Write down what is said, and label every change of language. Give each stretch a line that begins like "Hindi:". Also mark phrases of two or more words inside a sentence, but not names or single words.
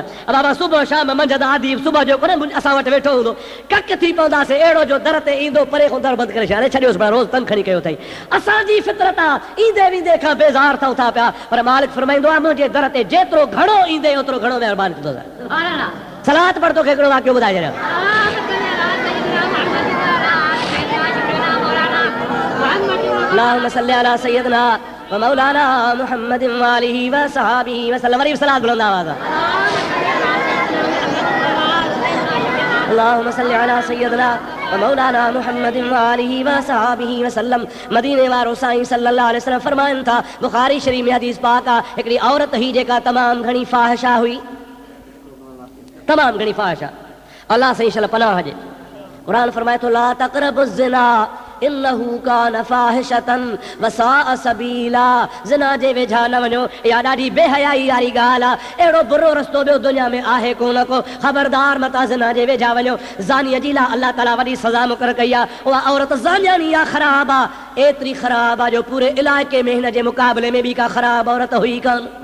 Sindhi: बाबा सुबुह शाम मंझंदि आदि सुबुह जो कोन असां वटि वेठो हूंदो, कक थी पवंदासीं, अहिड़ो जो दर ते ईंदो परे खां दर बंदि करे छॾे छॾियोसि, पर रोज़ तंग खणी कयो अथई। असांजी फितरत आहे ईंदे वेंदे खां बेज़ार थियूं था पिया, पर मालिक फरमाईंदो आहे मुंहिंजे दर ते जेतिरो घणो ईंदे ओतिरो घणो महिरबानी कंदोसां। सलात पढ़ तोखे हिकिड़ो वाक़ियो ॿुधाए छॾियां।
Arabic: اللهم صل على سيدنا و مولانا محمد و آله و صحبه و سلم.
Sindhi: वरी सलात बुलंद आवाज़।
Arabic: اللهم صل على سيدنا و مولانا محمد و آله و صحبه و سلم.
Sindhi: मदीने वारो साईं
Arabic: صلى الله عليه وسلم
Sindhi: फरमाइनि था, बुखारी शरीफ में हदीस पाक आहे, हिकिड़ी औरत ही जेका तमामु घणी फाहिशा हुई, तमामु घणी फाहिशा, अल्लाह साईं शल पनाह हुजे। क़ुरान फरमाए थो
Arabic: لا تقربوا الزنا إنه كان فاحشة وساء سبيلا.
Sindhi: ज़िना जे वेझा न वञो, इहा ॾाढी बेहयाई वारी ॻाल्हि आहे, अहिड़ो बुरो रस्तो ॿियो दुनिया में आहे कोन को। ख़बरदार मता ज़िना जे वेझा वञो। ज़ानीअ जी लाइ अलाह ताला वॾी सज़ा मुक़ररु कई आहे, उहा औरत ज़ानियानी आहे, ख़राब आहे, एतिरी ख़राब आहे जो पूरे इलाइक़े में हिन जे मुक़ाबले में बि का ख़राब औरत हुई कान।